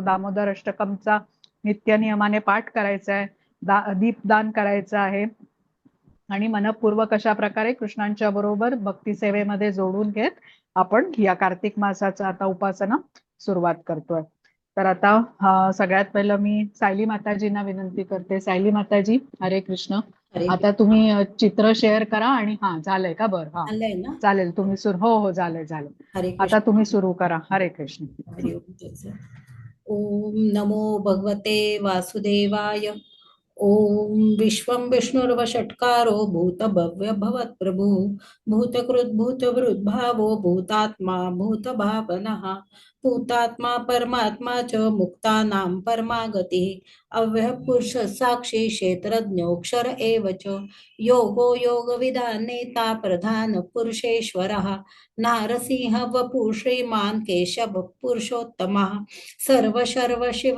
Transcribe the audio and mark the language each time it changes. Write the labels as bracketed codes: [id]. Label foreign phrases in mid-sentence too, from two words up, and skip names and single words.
[mr] दामोदर अष्टकमचा नित्य नियमाने पाठ करायचा आहे, दीपदान करायचं आहे आणि मनपूर्वक अशा प्रकारे कृष्णांच्या बरोबर भक्ती सेवेमध्ये जोडून घेत आपण या कार्तिक मासाचा आता उपासना सुरुवात करतोय. तर आता सगळ्यात पहिलं मी सायली माताजींना विनंती करते. सायली माताजी, हरे कृष्ण. हरे आता कृष्ण. तुम्ही चित्र शेअर करा आणि हा झालंय का? बरं, हा चाललंय ना. चालेल. तुम्ही सुरू, हो हो, झालंय झालंय. हरे आता तुम्ही कृष्ण. सुरू करा. हरे कृष्ण. [sa] हरि ओम तत्सत. ओम नमो भगवते वासुदेवाय. ओम विश्वं विष्णुर्वषट्कारो भूतभव्य भवत्प्रभु भूतकृत भूतभृद्भावो भूतात्मा भूतभावनः भूतात्मा परमात्मा च मुक्तानां परमागतिः अव्ययः पुरुष साक्षी क्षेत्रज्ञोऽक्षर एव च योगो योगविदानेता प्रधान पुरुषेश्वरः नारसिंह वपु श्रीमान् केशव पुरुषोत्तमः सर्व शर्व